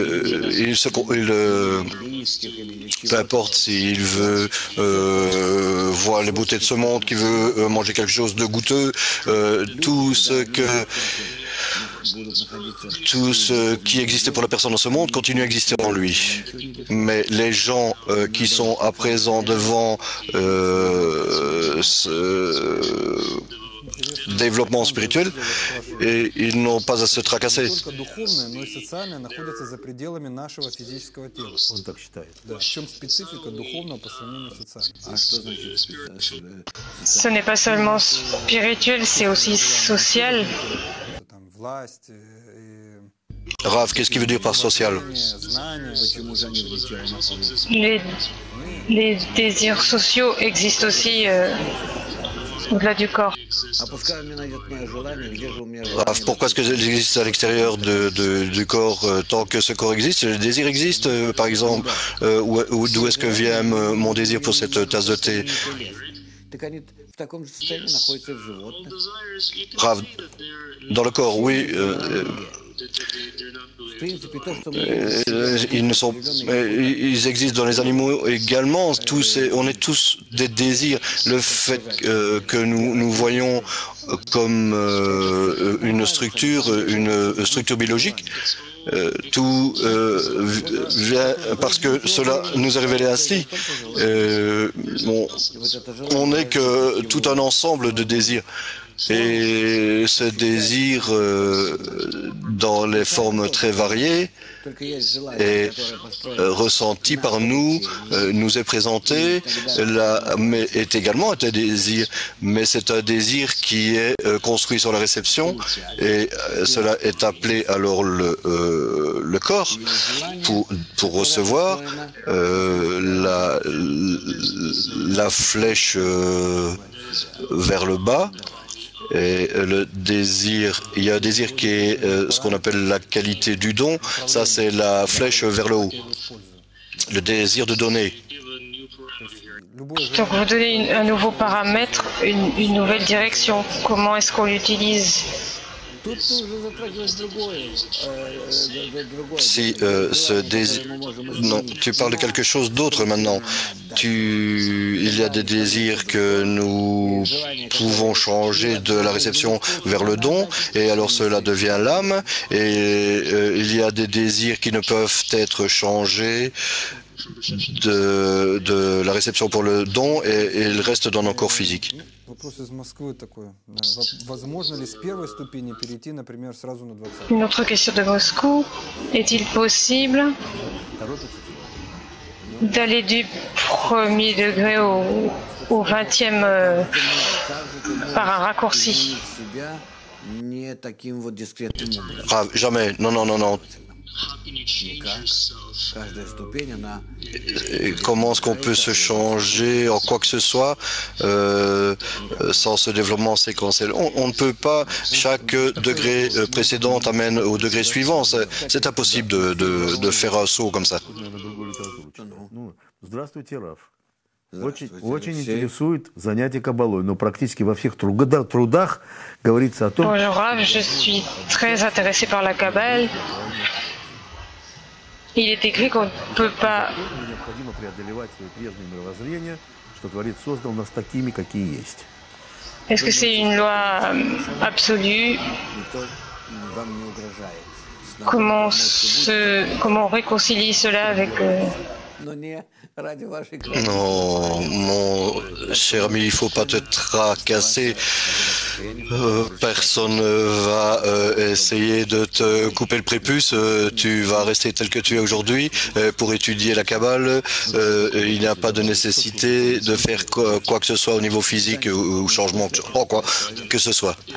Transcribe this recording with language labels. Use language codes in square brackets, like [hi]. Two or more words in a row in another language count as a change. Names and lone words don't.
[fr] peu importe s'il veut voir les beautés de ce monde, qui veut manger quelque chose de goûteux, tout ce qui existait pour la personne dans ce monde continue à exister en lui. Mais les gens qui sont à présent devant ce développement spirituel, et ils n'ont pas à se tracasser. [ru] Только духовное, но и социальное находится за пределами нашего физического тела. Он так считает. Да. В чем специфика духовного по сравнению с социальным? А что значит? [fr] Ce n'est pas seulement spirituel, c'est aussi social. [ru] Это там власть, и [fr] Rav, qu'est-ce qu'il veut dire par social? [ru] знания. Почему же они в теле находятся? [fr] Les désirs sociaux existent aussi au-delà du corps. [ru] А пускай у меня найдет мое желание, где же у меня [fr] Rav, [ru] желание? [fr] pourquoi est-ce que j'existe existe à l'extérieur du corps tant que ce corps existe? Le désir existe, par exemple, d'où est-ce que vient mon désir pour cette tasse de thé? [ru] Так они в таком же состоянии находятся и в животных. [fr] Rav, dans le corps, oui. [ru] В принципе, то, что мы [fr] Ils existent dans les animaux également. On est tous des désirs. Le fait que nous voyons comme une structure biologique, tout vient parce que cela nous est révélé ainsi. On n'est que tout un ensemble de désirs. Et ce désir, dans les formes très variées, [ru] только есть желание, [fr] est [ru] которое построено. [fr] ressenti par nous, nous est présenté, mais est également un désir. Mais c'est un désir qui est construit sur la réception et cela est appelé alors le corps pour recevoir la flèche vers le bas. Et le désir, il y a un désir qui est ce qu'on appelle la qualité du don. Ça, c'est la flèche vers le haut. Le désir de donner. Donc vous donnez un nouveau paramètre, une nouvelle direction. Comment est-ce qu'on l'utilise? [ru] Тут ты уже затрагиваешь другое. [fr] Si ce désir, non, tu parles de quelque chose d'autre maintenant. Il y a des désirs que nous pouvons changer de la réception vers le don, et alors cela devient l'âme. Et il y a des désirs qui ne peuvent être changés de la réception pour le don, et ils restent dans nos corps physiques. [ru] Вопрос из Москвы такой. Возможно ли с первой ступени перейти, например, сразу на 20? [fr] Une autre question de Moscou. Est-il possible d'aller du premier degré au 20e par un raccourci? [ru] себя не таким вот дискретным образом. [fr] Ah, jamais, non, non, non, non. [ru] Никак. Каждая ступень, она [fr] Et comment est-ce qu'on peut se changer en quoi que ce soit sans ce développement séquentiel? On ne peut pas, chaque degré précédent amène au degré suivant. C'est impossible de faire un saut comme ça. [ru] Ну, здравствуйте, Раф. Здравствуйте, Очень Алексей. интересует занятие кабалой, но практически во всех трудах говорится о том, [fr] Bonjour Rav, je suis très intéressé par la Kabbale. Il est écrit qu'on ne peut pas [ru] что необходимо преодолевать свои прежние мировоззрения, что Творец создал нас такими, какие есть. [fr] Est-ce que c'est une loi absolue? [ru] никто вам не угрожает. [fr] comment réconcilier cela avec... [ru] Но не ради вашей [fr] Non, mon cher ami, il faut pas te tracasser. Personne va essayer de te couper le prépuce. Tu vas rester tel que tu es aujourd'hui pour étudier la Kabbale. Il n'y a pas de nécessité de faire quoi que ce soit au niveau physique ou changement en quoi que ce soit.